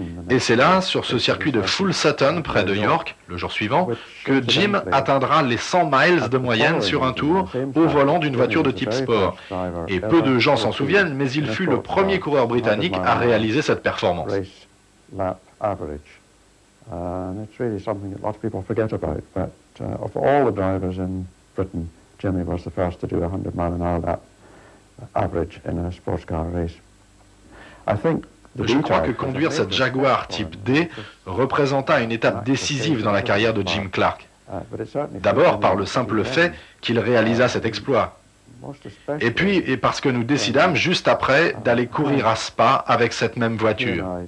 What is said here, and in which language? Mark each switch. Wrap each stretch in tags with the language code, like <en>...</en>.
<fr>Et c'est là, sur ce circuit de Full Sutton, près de York, le jour suivant, que Jim atteindra les 100 miles de moyenne sur un tour au volant d'une voiture de type sport. Et peu de gens s'en souviennent, mais il fut le premier coureur britannique à réaliser cette performance.</fr> <en>lap average. And it's really something that lots of people forget about, but of all the drivers in Britain, Jimmy was the first to do a 100-mile-an-hour lap average in a sports car race. I think</en> <fr>Je crois que conduire cette Jaguar type D représenta une étape décisive dans la carrière de Jim Clark. D'abord par le simple fait qu'il réalisa cet exploit. Et puis et parce que nous décidâmes juste après d'aller courir à Spa avec cette même voiture.</fr>